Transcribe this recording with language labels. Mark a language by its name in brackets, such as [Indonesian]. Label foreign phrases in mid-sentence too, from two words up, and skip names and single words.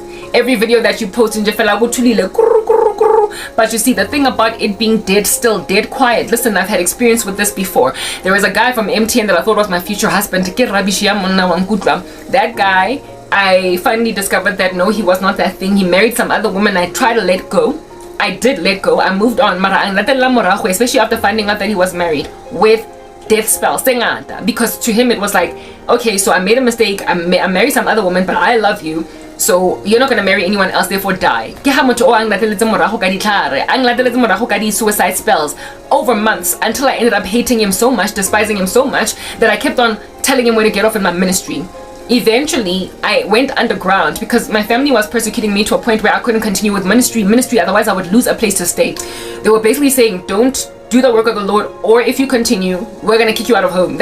[English] Every video that you post in Jefela will truly like. But you see, the thing about it being dead, still dead quiet. Listen, I've had experience with this before. There was a guy from MTN that I thought was my future husband. That guy, I finally discovered that no, he was not that thing. He married some other woman. I tried to let go. I did let go. I moved on. [Tswana] Mara ang latela morago, [English] especially after finding out that he was married with death spells. Because to him it was like, okay, so I made a mistake. I married some other woman, but I love you. So you're not gonna marry anyone else, therefore die. [Tswana] Ke ha motho o ang lateletse morago ka ditlhare, ang lateletse morago ka [English] suicide spells over months until I ended up hating him so much, despising him so much that I kept on telling him where to get off in my ministry. Eventually, I went underground because my family was persecuting me to a point where I couldn't continue with ministry, otherwise I would lose a place to stay. They were basically saying, don't do the work of the Lord, or if you continue, we're gonna kick you out of home.